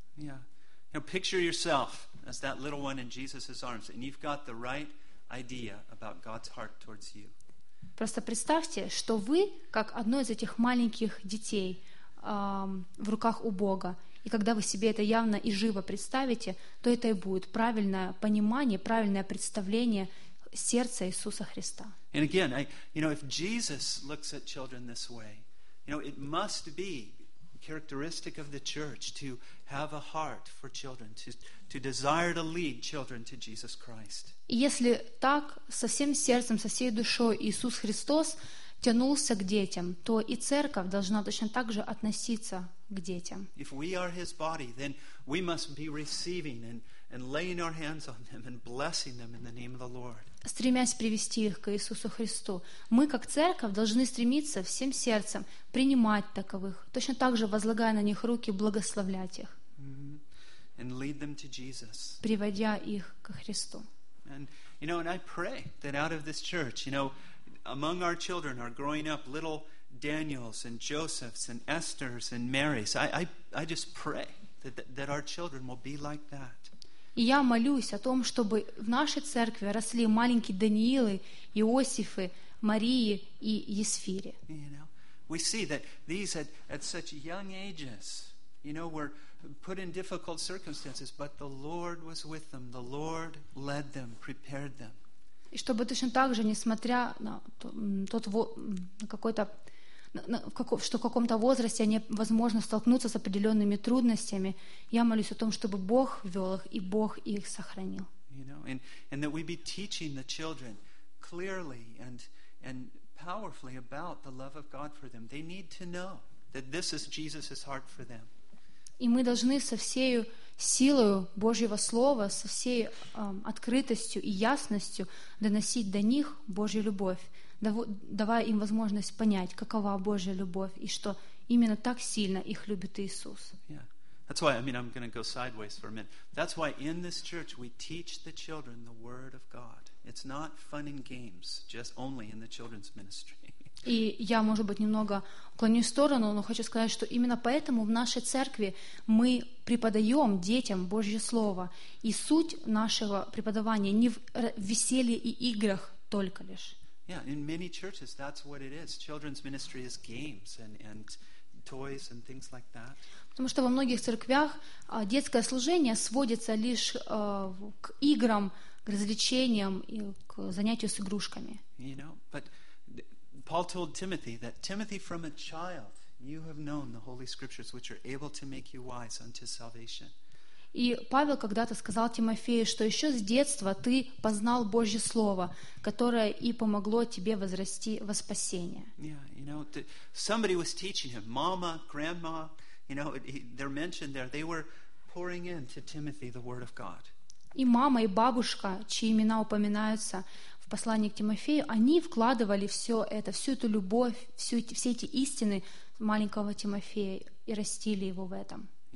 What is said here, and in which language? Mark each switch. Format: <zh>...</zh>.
<en>Yeah. Now picture yourself as that little one in Jesus' arms, and you've got the right idea about God's heart towards you.</en> <ru>Просто представьте, что вы, как одно из этих маленьких детей в руках у Бога, И когда вы себе это явно и живо представите, то это и будет правильное понимание, правильное представление сердца Иисуса Христа.</ru> <en>And again, you know, if Jesus looks at children this way, you know, it must be characteristic of the church to have a heart for children, to desire to lead children to Jesus Christ.</en> <ru>Если так со всем сердцем, со всей душой Иисус Христос тянулся к детям, то и церковь должна точно так же относиться к детям.</ru> <en>If we are his body, then we must be receiving and laying our hands on them and blessing them in the name of the Lord.</en> <ru>Стремясь привести их к Иисусу Христу, мы как церковь должны стремиться всем сердцем принимать таковых, точно так же возлагая на них руки, благословлять их.</ru> <en>And lead them to Jesus.</en> <ru>Приводя их ко Христу.</ru> <en>And you know, and I pray that out of this church, you know, among our children are growing up little Daniels and Josephs and Esthers and Marys. I just pray that our children will be like that.</en> <ru>И я молюсь о том, чтобы в нашей церкви росли маленькие Даниилы, Иосифы, Марии и Есфири.</ru> <en>You know, we see that these at such young ages, you know, were put in difficult circumstances, but the Lord was with them. The Lord led them, prepared them.</en> <ru>И чтобы точно так же, несмотря на тот какой-то, что в каком-то возрасте они, возможно, столкнутся с определенными трудностями, я молюсь о том, чтобы Бог вел их и Бог их сохранил.</ru> <en>You know, and that we be teaching the children clearly and powerfully about the love of God for them. They need to know that this is Jesus's heart for them.</en> <ru>И мы должны со всей силой Божьего Слова, со всей открытостью и ясностью доносить до них Божью любовь, давая им возможность понять, какова Божья любовь и что именно так сильно их любит Иисус.</ru> <en>Yeah. That's why, I mean, I'm going to go sideways for a minute. That's why in this church we teach the children the Word of God. It's not fun and games, just only in the children's ministry.</en> <ru>И я, может быть, немного уклонюсь в сторону, но хочу сказать, что именно поэтому в нашей церкви мы преподаем детям Божье Слово. И суть нашего преподавания не в веселье и играх только лишь.</ru> <en>Yeah, in many churches that's what it is. Children's ministry is games and toys and things like that.</en> <ru>Потому что во многих церквях детское служение сводится лишь к играм, к развлечениям и к занятию с игрушками.</ru> <en>You know, but Paul told Timothy that Timothy, from a child, you have known the Holy Scriptures, which are able to make you wise unto salvation.</en> <ru>И Павел когда-то сказал Тимофею, что еще с детства ты познал Божье слово, которое и помогло тебе возрасти во спасение.</ru> <en>Yeah, you know, somebody was teaching him, mama, grandma, you know, they're mentioned there. They were pouring into Timothy the Word of God.</en> <ru>И мама, и бабушка, чьи имена упоминаются в послании к Тимофею, они вкладывали все это, всю эту любовь, все эти истины маленького Тимофея и растили его в этом.</ru>